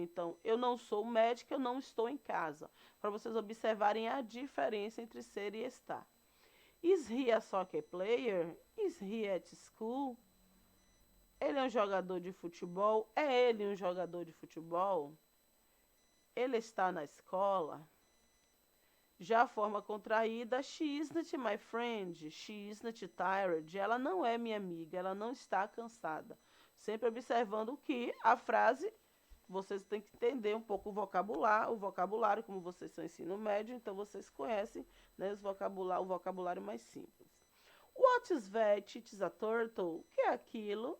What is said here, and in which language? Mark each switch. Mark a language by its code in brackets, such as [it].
[pt] Então, eu não sou médica, eu não estou em casa. Para vocês observarem a diferença entre ser e estar. [en] Is he a soccer player? Is he at school? [pt] Ele é um jogador de futebol? É ele um jogador de futebol? Ele está na escola? Já a forma contraída, [en] she isn't my friend, she isn't tired. [pt] Ela não é minha amiga, ela não está cansada. Sempre observando que a frase, vocês têm que entender um pouco o vocabulário, como vocês são ensino médio, então vocês conhecem, né, o vocabulário mais simples. [en] What is that? It is a turtle. [pt] O que é aquilo?